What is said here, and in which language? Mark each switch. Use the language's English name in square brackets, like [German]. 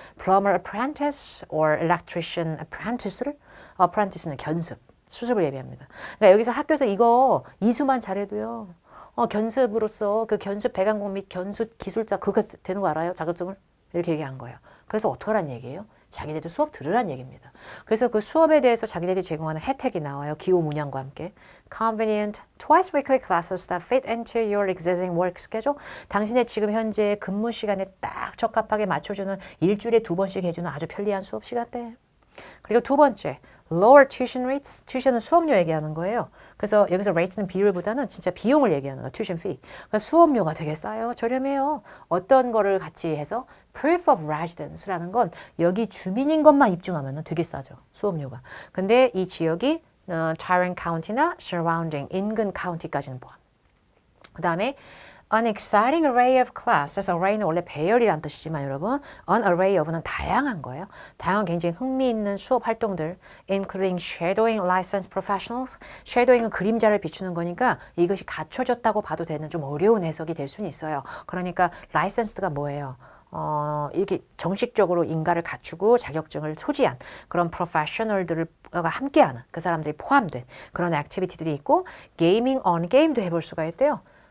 [English] Plumber apprentice or electrician apprentice를 apprentice는 견습. [Korean] 수습을 예비합니다. 그러니까 여기서 학교에서 이거 이수만 잘해도요. 견습으로서 그 견습 배관공 및 견습 기술자 그거 되는 거 알아요? 자격증을? 이렇게 얘기한 거예요. 그래서 어떡하란 얘기예요? 자기네들 수업 들으란 얘기입니다. 그래서 그 수업에 대해서 자기네들이 제공하는 혜택이 나와요. 기호 문양과 함께. [English] Convenient, twice weekly classes that fit into your existing work schedule. [Korean] 당신의 지금 현재 근무 시간에 딱 적합하게 맞춰주는 일주일에 2번씩 해주는 아주 편리한 수업 시간대. 그리고 두 번째, [English] lower tuition rates, [Korean] tuition은 수업료 얘기하는 거예요. 그래서 여기서 rates는 비율보다는 진짜 비용을 얘기하는 거예요. [English] tuition fee. [Korean] 그러니까 수업료가 되게 싸요. 저렴해요. 어떤 거를 같이 해서 [English] proof of residence [Korean] 라는 건 여기 주민인 것만 입증하면 되게 싸죠. 수업료가. 근데 이 지역이 Tarrant County나 surrounding 인근 카운티까지는 포함. 그 다음에 [English] An exciting array of class. [Korean] 그래서 array는 원래 배열이란 뜻이지만 여러분 an array of는 다양한 거예요. 다양한 굉장히 흥미있는 수업 활동들 [English] including shadowing licensed professionals. [Korean] shadowing은 그림자를 비추는 거니까 이것이 갖춰졌다고 봐도 되는 좀 어려운 해석이 될 수는 있어요. 그러니까 licensed가 뭐예요? 이렇게 정식적으로 인가를 갖추고 자격증을 소지한 그런 프로페셔널들과 함께하는 그 사람들이 포함된 그런 액티비티들이 있고 게이밍 on 게임도 해볼 수가 있대요.